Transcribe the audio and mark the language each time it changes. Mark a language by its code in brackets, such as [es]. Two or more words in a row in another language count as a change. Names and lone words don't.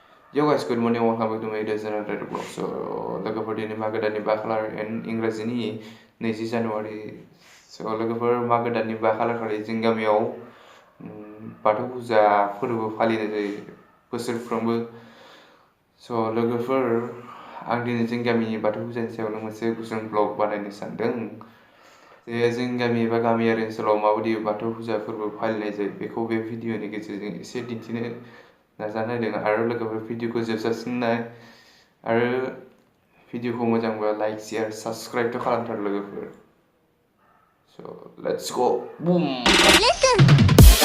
[en] Yo guys, good morning. Welcome back to my channel Rairup Vlogs. So, [brx] लोगोफोर दिनै मागो दाननि 5 खालार एन्ड इंराजिनि 20 जानुवारि। So, लोगोफोर मागो दाननि 5 खालार खालि जों गामियाव बाथौ फुजा फोरबो फालिनाय जायो बोसोरफ्रोमबो। So, लोगोफोर आं दिनै जों गामिनि बाथौ फुजानि सायावनो मोनसे गुसुं ब्लग बानायनो सानदों। जे जों गामि एबा गामियारि ओनसोलाव माबायदि बाथौ फुजा फोरबो फालिनाय जायो बेखौ बे भिडिअनि गेजेरजों एसे दिन्थिनो नाजानायदों आरो लोगोफोर भिडिअखौ जोबजासिम नाय आरो भिडिअखौ मोजांबा [en] like share subscribe' [brx] खालामथार लोगोफोर। [en] So let's go boom.